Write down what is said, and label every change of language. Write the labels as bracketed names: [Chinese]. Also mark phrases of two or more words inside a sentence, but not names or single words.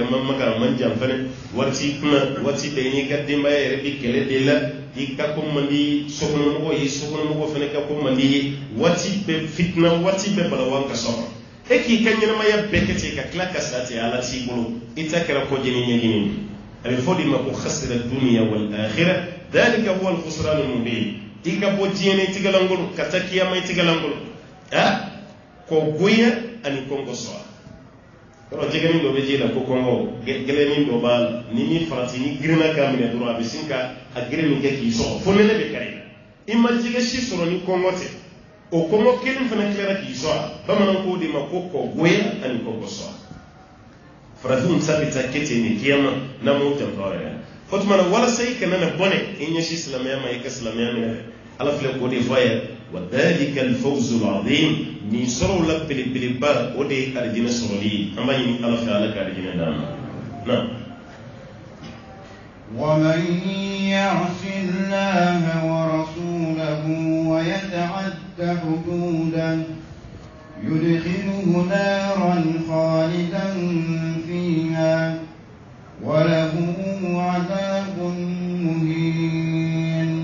[Bambara] ma maga a man jan fɛnɛ wari t'i kunna waati bɛɛ n'i ka denbaya yɛrɛ bɛ kɛlɛ de la i ka ko man di sokɔnɔmɔgɔ ye sokɔnɔmɔgɔ fɛnɛ ka ko man di ye waati bɛɛ fitina waati bɛɛ balawan ka sɔrɔ e k'i ka ɲɛnamaya bɛɛ kɛ ten ka tila ka sa ten ala t'i bolo i ta kɛra kɔjɛni ɲɛɲini a bɛ fɔ de ma ko [Arabic] خسر الدنيا والآخرة ذلك هو الخسران المبين [Bambara] i ka bɔ diɲɛ tigɛlankolon ka taa kiyama tigɛlankolon ko goya ani kɔngɔ sɔrɔ yɔrɔ jɛgɛnin dɔ bɛ ji la ko kɔngɔ gɛlɛnin dɔ b'a la ni min farati ni girinna k'a minɛ dɔrɔn a bɛ sin ka a girin min kɛ k'i sɔrɔ fo nɛnɛ bɛ kari i ma jɛgɛ si sɔrɔ ni kɔngɔ tɛ o kɔngɔ kelen fana tilara k'i sɔrɔ bamananw k'o de ma ko kɔ goya ani kɔngɔ sɔrɔ farafinw ta bɛ taa kɛ ten ni kiyama n'an m'o janfa yɛrɛ o tuma na walasa i kana na bɔnɛ i ɲɛsin silamɛya ma i ka silamɛya minɛ ala filɛ k'o de fɔ a ye wa [Arabic] ذلك الفوز العظيم [Bambara] nin sɔrɔw la belebeleba o de ye arijinɛ sɔrɔli ye an b'a ɲini ala fɛ ala ka arijinɛ d'an ma na [Arabic] ومن يعص الله ورسوله ويتعد حدوده يدخله نارا خالدا فيها وله عذاب مهين.